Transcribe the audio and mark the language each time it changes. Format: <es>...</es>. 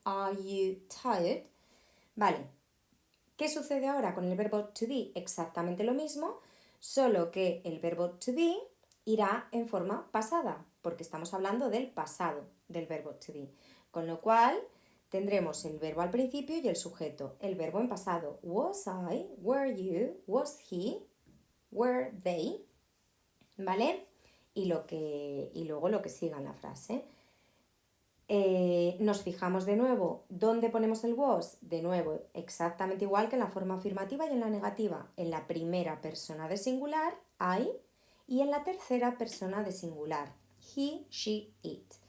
<en>Are you tired?</en> <es>Vale, ¿qué sucede ahora con el verbo to be? Exactamente lo mismo, solo que el verbo to be irá en forma pasada, porque estamos hablando del pasado del verbo to be. Con lo cual, tendremos el verbo al principio y el sujeto. El verbo en pasado,</es> <en>was I, were you, was he, were they,</en> <es>¿vale? Y luego lo que siga en la frase. Nos fijamos de nuevo dónde ponemos el was, de nuevo exactamente igual que en la forma afirmativa y en la negativa, en la primera persona de singular, I, y en la tercera persona de singular,</es> <en>he, she, it.</en>